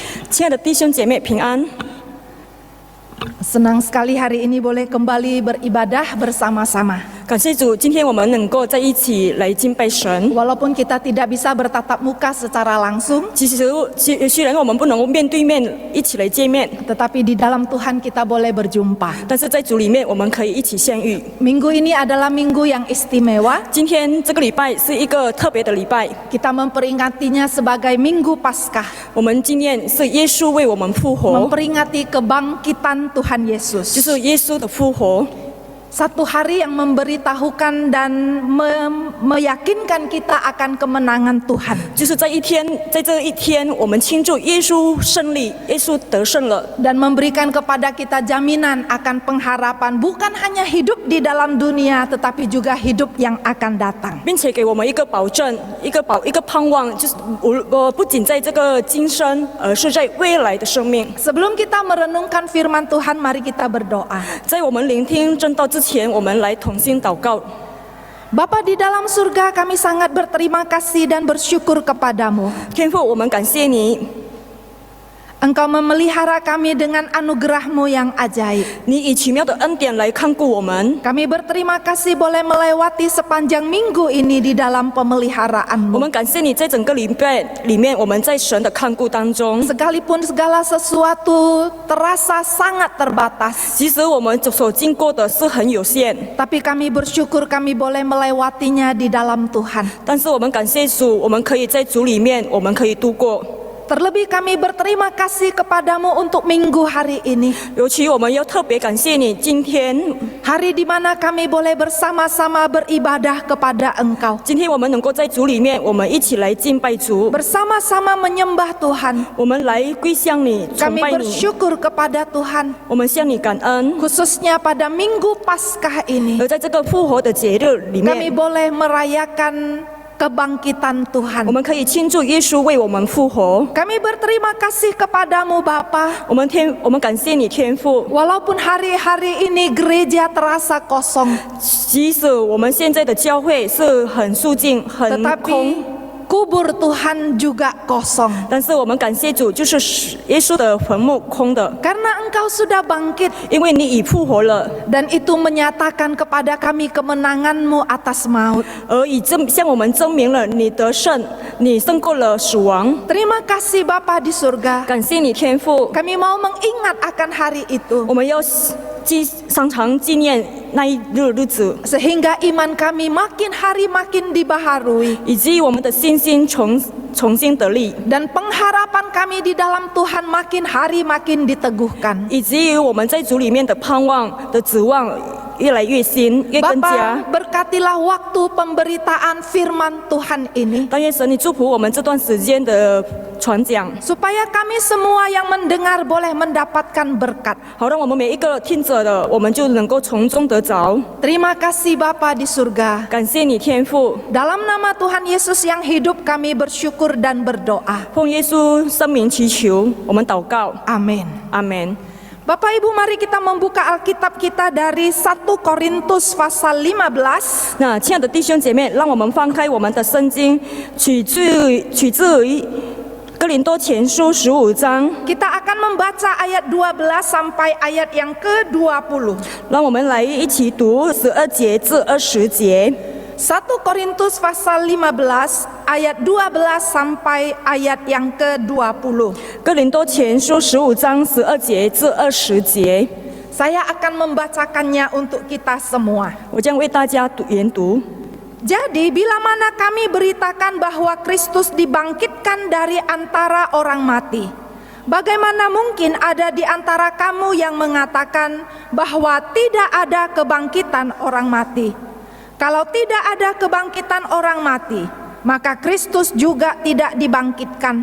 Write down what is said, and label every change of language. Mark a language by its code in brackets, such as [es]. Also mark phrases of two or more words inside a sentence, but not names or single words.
[zh] 亲爱的弟兄姐妹平安， [id] Senang sekali hari ini boleh kembali beribadah bersama-sama. [zh] 感谢主，今天我们能够在一起来敬拜神。 [id] Walaupun kita tidak bisa bertatap muka secara langsung, [zh] 虽然我们不能够面对面一起来见面， [id] tetapi di dalam Tuhan kita boleh berjumpa. [zh] 但是在主里面我们可以一起相遇。 [id] Minggu ini adalah minggu yang istimewa. [zh] 今天这个礼拜是一个特别的礼拜， [id] Kita memperingatinya sebagai Minggu Paskah, [zh] 我们纪念是耶稣为我们复活， [id] memperingati kebangkitan Tuhan Yesus. [zh] 就是耶稣的复活。 [id] Satu hari yang memberitahukan dan meyakinkan kita akan kemenangan Tuhan. [zh] 就是在这一天，我们庆祝耶稣胜利，耶稣得胜了， [id] Dan memberikan kepada kita jaminan akan pengharapan bukan hanya hidup di dalam dunia tetapi juga hidup yang akan datang. [zh] 并且给我们一个保证，一个盼望，就是不仅在这个今生，而是在未来的生命。 [id] Sebelum kita merenungkan firman Tuhan, mari kita berdoa. [zh] 在我们聆听正道之前，我们来同心祷告。 [id] Bapa di dalam surga, kami sangat berterima kasih dan bersyukur kepadamu. [zh] 天父，我们感谢你， [id] Engkau memelihara kami dengan anugerah-Mu yang ajaib. [zh] 你以奇妙的恩典来看顾我们。 [id] Kami berterima kasih boleh melewati sepanjang minggu ini di dalam [zh] 我 [id] pemeliharaan-Mu. [zh] 们感谢你在整个礼拜里面，我们在神的看顾当中， [id] Sekalipun segala sesuatu terasa sangat terbatas, [zh] 即使我们所经过的是很有限， [id] tapi kami bersyukur kami boleh melewatinya di dalam Tuhan. [zh] 但是我们感谢主，我们可以在主里面，我们可以度过。 [id] Terlebih kami berterima kasih kepadamu untuk minggu hari ini. [zh] 尤其我们要特别感谢你，今天， [id] Hari di mana kami boleh bersama-sama beribadah kepada Engkau. [zh] 今天我们能够在主里面，我们一起来敬拜主， [id] Bersama-sama menyembah Tuhan. [zh] 我们来归向你，崇 [id] Kami [zh] 拜你， [id] bersyukur kepada Tuhan. [zh] 我们向你感恩。 [id] Khususnya pada minggu Paskah ini. [zh] 而在这个复活的节日里 [id] Kami [zh] 面， [id] boleh merayakan kebangkitan [zh] 我 [id] Tuhan. [zh] 们可以庆祝耶稣为我们复活。 [id] Kami berterima kasih kepadamu Bapa. [zh] 我们感谢你天父， [id] Walaupun hari-hari ini gereja terasa kosong, [zh] 即使我们现在的教会是很肃静、很空， [id] tetapi kubur Tuhan juga kosong. [zh] 但是我们感谢主，就是耶稣的坟墓空的， [id] Karena Engkau sudah bangkit [zh] 因为你已复活了， [id] dan itu menyatakan kepada kami kemenangan-Mu atas maut. [zh] 而向我们证明了你得胜，你胜过了死亡。 [id] Terima kasih Bapa di surga. [zh] 感谢你天父， [id] Kami mau mengingat akan hari itu [zh] 我们要常常纪念那一日子， [id] sehingga iman kami makin hari makin dibaharui [zh] 以及我们的信心重新得力， [id] dan pengharapan kami di dalam Tuhan makin hari makin diteguhkan. [zh] 以及我们在主里面的盼望的指望越来越新，越更加。 [id] Bapa, berkatilah waktu pemberitaan firman Tuhan ini [zh] 但愿神你祝福我们这段时间的传讲， [id] supaya kami semua yang mendengar boleh mendapatkan berkat. [zh] 好让我们每一个听者的，我们就能够从中得着。 [id] Terima kasih Bapa di surga. [zh] 感谢你天父， [id] Dalam nama Tuhan Yesus yang hidup kami bersyukur dan berdoa. [zh] 奉耶稣圣名祈求，我们祷告， [id] Amin. [zh] 阿门。 [id] Bapak Ibu, mari kita membuka Alkitab kita dari 1 Korintus pasal 15. [zh] 那亲爱的弟兄姐妹，让我们翻开我们的圣经，取自于哥林多前书15章， [id] Kita akan membaca ayat 12 sampai ayat yang ke-20. [zh] 让我们来一起读12节至20节。 [id] 1 Korintus pasal 15 ayat 12 sampai ayat yang ke-20. [zh] 哥林多前书15章12节至20节， [id] Saya akan membacakannya untuk kita semua. [zh] 我将为大家研读。 [id] Jadi bila mana kami beritakan bahwa Kristus dibangkitkan dari antara orang mati, bagaimana mungkin ada di antara kamu yang mengatakan bahwa tidak ada kebangkitan orang mati? Kalau tidak ada kebangkitan orang mati, maka Kristus juga tidak dibangkitkan.